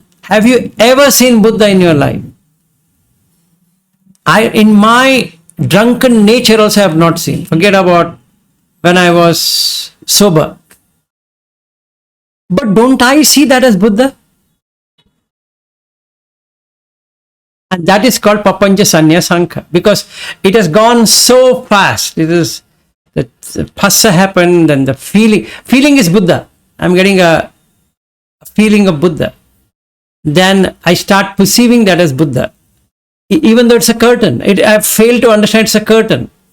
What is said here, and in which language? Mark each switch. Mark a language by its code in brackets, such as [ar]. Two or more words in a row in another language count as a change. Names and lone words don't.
[en] Have you ever seen Buddha in your life? In my drunken nature also have not seen. Forget about when I was sober. But don't I see that as Buddha? And that is called [pi] papancha sanya sankha, [en] because it has gone so fast. It is the phassa happened, and the feeling is Buddha. I'm getting a feeling of Buddha. Then I start perceiving that as Buddha, even though it's a curtain. I've failed to understand it's a curtain.